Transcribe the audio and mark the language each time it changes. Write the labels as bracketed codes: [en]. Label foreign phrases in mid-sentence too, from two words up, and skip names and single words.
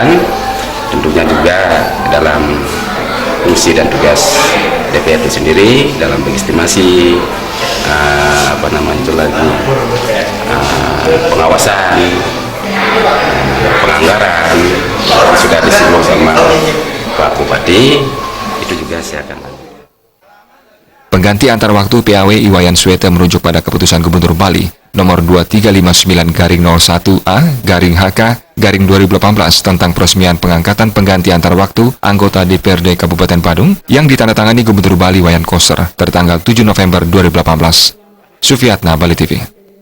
[id] Tentunya juga dalam fungsi dan tugas DPRD sendiri dalam mengestimasi pengawasan, penganggaran sudah disinggung sama Pak Bupati, itu juga saya akan lanjut. Pengganti antar waktu PAW Iwayan Swete merujuk pada keputusan Gubernur Bali nomor 2359-01A-HK-2018 tentang peresmian pengangkatan pengganti antar waktu anggota DPRD Kabupaten Badung yang ditandatangani Gubernur Bali Wayan Koster tertanggal 7 November 2018. Sufiatna, Bali TV.